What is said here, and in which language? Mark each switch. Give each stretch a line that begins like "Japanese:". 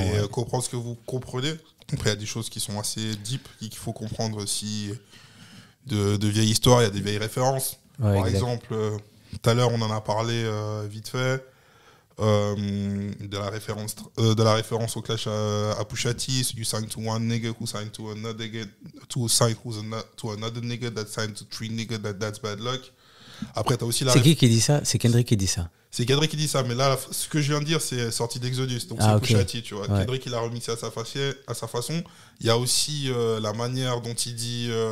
French: Et comprendre ce que vous comprenez. Après, il y a des choses qui sont assez deep qu'il faut comprendre aussi. De vieilles histoires, il y a des vieilles références. Ouais, par exemple, tout à l'heure, on en a parlé vite fait de la référence au clash à Pusha T.
English: You signed to one nigga who signed to another nigga, to another nigga that signed to three niggas, that's bad luck.
French: Après, t'as aussi c'est qui dit ça? C'est Kendrick qui dit ça. C'est Kendrick qui dit ça, mais là, ce que je viens de dire, c'est sorti d'Exodus, donc c'est Pusha T, tu vois. Ouais. Kendrick, il a remixé à sa façon. Il y a aussi la manière dont il dit...